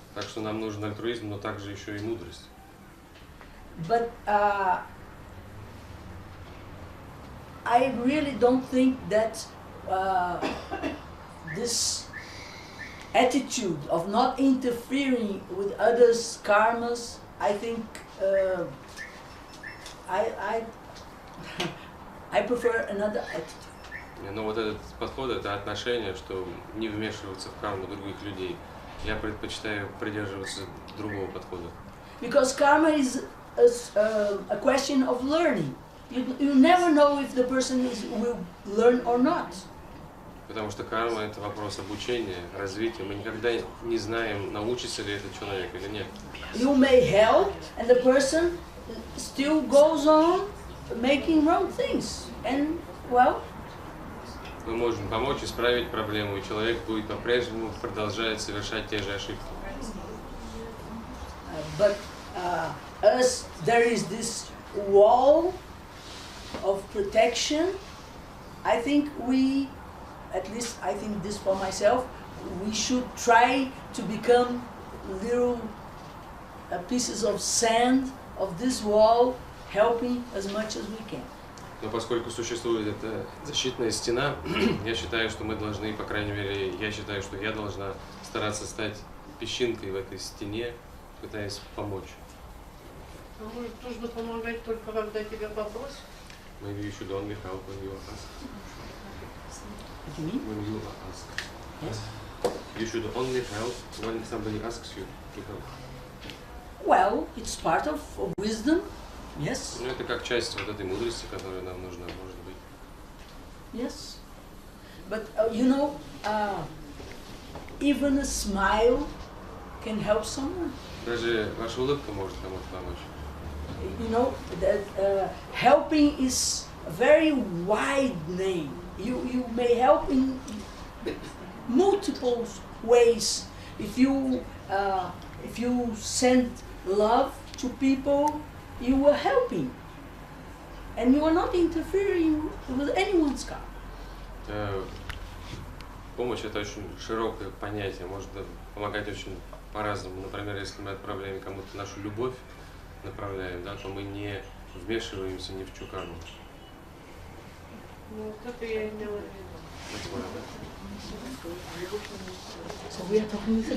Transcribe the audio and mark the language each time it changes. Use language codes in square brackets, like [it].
[ru] Так что нам нужен альтруизм, но также еще и мудрость. [en] But I really don't think that this attitude of not interfering with others' karmas, I think I prefer another attitude. [ru] Но вот этот подход, это отношение, что не вмешиваться в карму других людей. Я предпочитаю придерживаться другого подхода. [en] Because karma is a question of learning. You never know if the person will learn or not. [ru] Потому что карма – это вопрос обучения, развития. Мы никогда не знаем, научится ли этот человек или нет. [en] You may help, and the person still goes on making wrong things. And, well, [ru] мы можем помочь исправить проблему, и человек будет по-прежнему продолжать совершать те же ошибки. [en] But as there is this wall of protection, I think we, at least I think this for myself, we should try to become little pieces of sand of this wall, helping as much as we can. [ru] Но поскольку существует эта защитная стена, я считаю, что мы должны, по крайней мере, я считаю, что я должна стараться стать песчинкой в этой стене, пытаясь помочь. А может, нужно помогать только когда тебя попросят? [en] Maybe you should only help when you are asked. When you are asked. Yes. You should only help when somebody asks you to help. Well, it's part of wisdom, yes. [ru] Ну, это как часть вот этой мудрости, которая нам нужна, может быть. [en] Yes. But, you know, even a smile can help someone. [ru] Даже ваша улыбка может кому-то помочь. [en] You know, that helping is a very wide name. You may help in multiple ways. If you send love to people, you are helping, and you are not interfering with anyone's karma. [ru] Помощь – это очень широкое понятие, можно помогать очень по-разному. Например, если мы отправляем кому-то нашу любовь, направляем, да, то мы не вмешиваемся ни в чью карму. Ну, это я имела в виду.